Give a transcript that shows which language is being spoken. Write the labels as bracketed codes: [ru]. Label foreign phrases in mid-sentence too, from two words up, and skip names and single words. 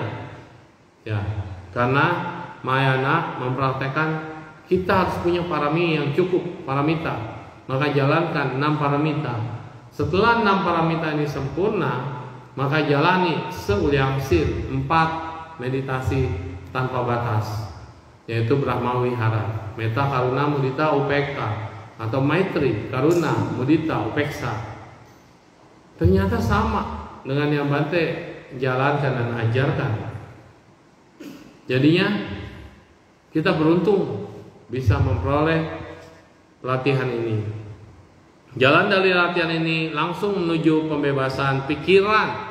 [id] Ya, karena Mahayana mempraktekkan kita harus punya parami yang cukup, paramita. Maka jalankan 6 paramita. Setelah 6 paramita ini sempurna, maka jalani seuliangsir 4 meditasi tanpa batas, yaitu [pi] Brahma Wihara, Metta, Karuna, Mudita, Upekka, atau [sa] Maitri, Karuna, Mudita, Upeksa. [id] Ternyata sama dengan yang Bante jalankan dan ajarkan. Jadinya kita beruntung bisa memperoleh latihan ini. Jalan dari latihan ini langsung menuju pembebasan pikiran.